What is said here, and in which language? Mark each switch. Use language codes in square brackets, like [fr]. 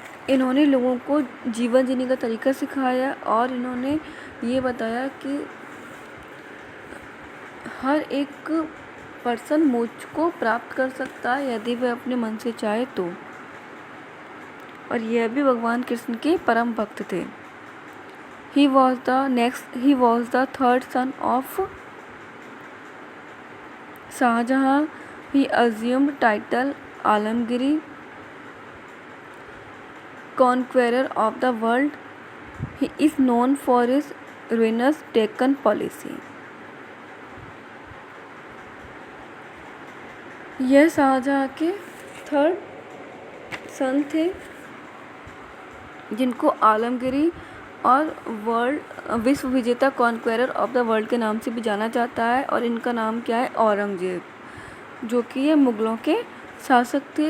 [hi] इन्होंने लोगों को जीवन जीने का तरीका सिखाया और इन्होंने ये बताया कि हर एक पर्सन मोक्ष को प्राप्त कर सकता है यदि वह अपने मन से चाहे तो। और यह भी भगवान कृष्ण के परम भक्त थे। [en] He was the third son of Shahjahan. He assumed title Alamgiri, conqueror of the world. He is known for his ruinous Deccan policy. [hi] यह शाहजहाँ के थर्ड सन थे, जिनको आलमगीरी और विश्व विजेता [en] conqueror of the world [hi] के नाम से भी जाना जाता है। और इनका नाम क्या है? औरंगजेब, जो कि ये मुग़लों के शासक थे।